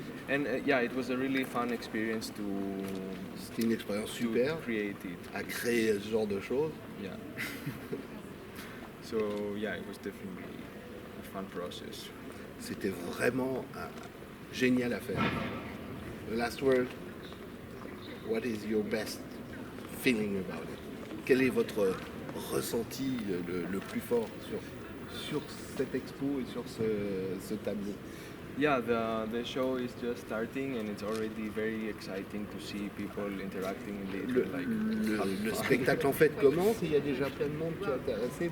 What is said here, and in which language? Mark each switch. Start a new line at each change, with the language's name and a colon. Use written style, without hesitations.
English: And yeah, it was a really fun experience to
French: C'était une expérience super
English: create it.
French: à créer ce genre de choses.
English: Yeah. So yeah, it was definitely a fun process.
French: C'était vraiment génial à faire.
English: The last word, what is your best feeling about it?
French: Quel est votre ressenti le plus fort sur cette expo et sur ce tableau?
English: Yeah, the show is just starting and it's already very exciting to see people interacting with it.
French: Le spectacle en fait commence et il y a déjà plein de monde qui est intéressé.